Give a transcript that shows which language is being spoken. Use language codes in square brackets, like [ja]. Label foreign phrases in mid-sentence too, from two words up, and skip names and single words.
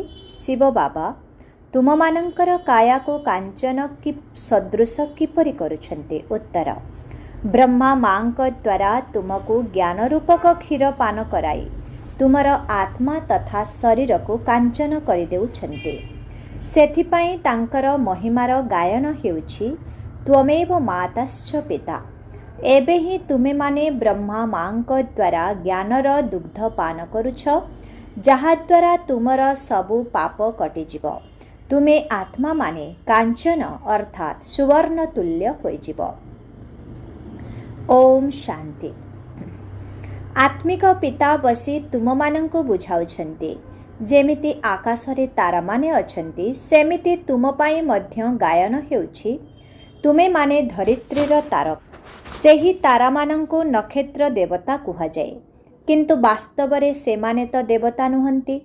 [or] ଶିବ ବାବା ତୁମ ମାନଙ୍କର କାୟା କୁ କାଞ୍ଚନ କି ସଦୃଶ କିପରି କରୁଛନ୍ତି। ଉତ୍ତର ବ୍ରହ୍ମା ମାଙ୍କ ଦ୍ୱାରା ତୁମକୁ ଜ୍ଞାନ ରୂପକ କ୍ଷୀର ପାନ କରାଇ ତୁମର ଆତ୍ମା ତଥା ଶରୀର କୁ କାଞ୍ଚନ କରି ଦେଉଛନ୍ତି। ସେଥିପାଇଁ ତାଙ୍କର ମହିମାର ଗାୟନ ହେଉଛି [sa] त्वमेव माताश्च पिता। [or] ଏବେ ହିଁ ତୁମେ ମାନେ ବ୍ରହ୍ମା ମାଙ୍କ ଦ୍ୱାରା ଜ୍ଞାନର ଦୁଗ୍ଧ ପାନ କରୁଛ ଯାହା ଦ୍ୱାରା ତୁମର ସବୁ ପାପ କଟିଯିବ। ତୁମେ ଆତ୍ମା ମାନେ କାଞ୍ଚନ ଅର୍ଥାତ ସୁବର୍ଣ୍ଣ ତୁଲ୍ୟ ହୋଇଯିବ। ଓମ୍ ଶାନ୍ତି। ଆତ୍ମିକ ପିତା ବସି ତୁମ ମାନଙ୍କୁ ବୁଝାଉଛନ୍ତି ଯେମିତି ଆକାଶରେ ତାରା ମାନେ ଅଛନ୍ତି ସେମିତି ତୁମ ପାଇଁ ମଧ୍ୟ ଗାୟନ ହେଉଛି ତୁମେ ମାନେ ଧରିତ୍ରୀର ତାରକ। ସେହି ତାରା ମାନଙ୍କୁ ନକ୍ଷତ୍ର ଦେବତା କୁହାଯାଏ କିନ୍ତୁ ବାସ୍ତବରେ ସେମାନେ ତ ଦେବତା ନୁହନ୍ତି।